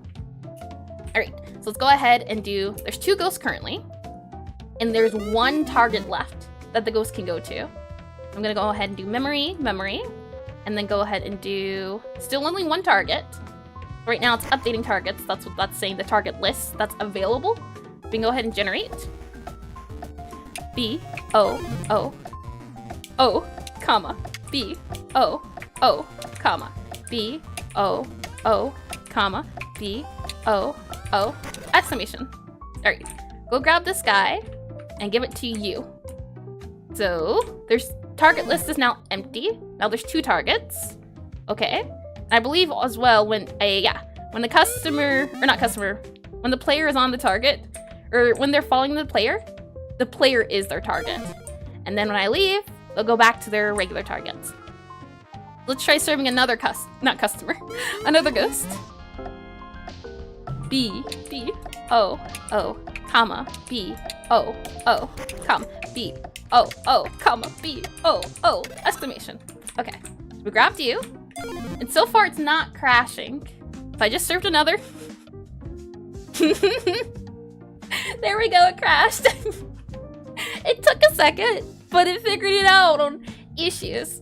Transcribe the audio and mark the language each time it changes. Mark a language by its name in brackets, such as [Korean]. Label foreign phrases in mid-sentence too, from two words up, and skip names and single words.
[English] Alright, so let's go ahead and do, there's 2 ghosts currently, and there's 1 target left that the ghost can go to. I'm gonna go ahead and do memory, and then go ahead and do, still only 1 target. Right now it's updating targets, that's what that's saying, the target list that's available. We can go ahead and generate B, O, O, O, comma, B, O, O, comma, B, O, O, comma, B, O, O, exclamation. Alright, go grab this guy and give it to you. So, there's target list is now empty. Now there's 2 targets. Okay. I believe as well when when the customer, or not customer, when the player is on the target, or when they're following the player is their target. And then when I leave, they'll go back to their regular targets. Let's try serving another another ghost. B, O, O, comma, B, O, O, comma, B, O, O, comma, B, O, O, exclamation. Okay, we grabbed you, and so far it's not crashing. If I just served another, there we go, it crashed. It took a second, but it figured it out on issues.